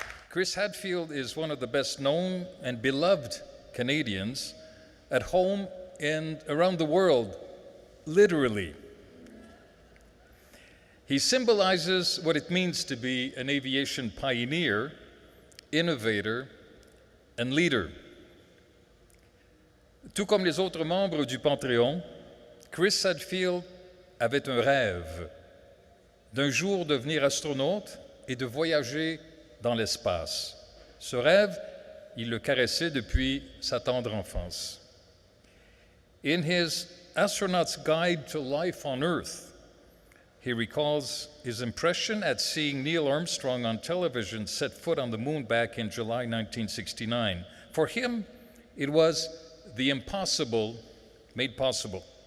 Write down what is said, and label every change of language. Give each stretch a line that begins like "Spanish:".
English: Chris Hadfield is one of the best known and beloved Canadians at home and around the world, literally. He symbolizes what it means to be an aviation pioneer, innovator, and leader.
French: Tout comme les autres membres du Panthéon, Chris Hadfield avait un rêve d'un jour devenir astronaute et de voyager dans l'espace. Ce rêve, il le caressait depuis sa tendre enfance.
English: In his Astronaut's Guide to Life on Earth, he recalls his impression at seeing Neil Armstrong on television set foot on the moon back in July 1969. For him, it was the impossible made possible.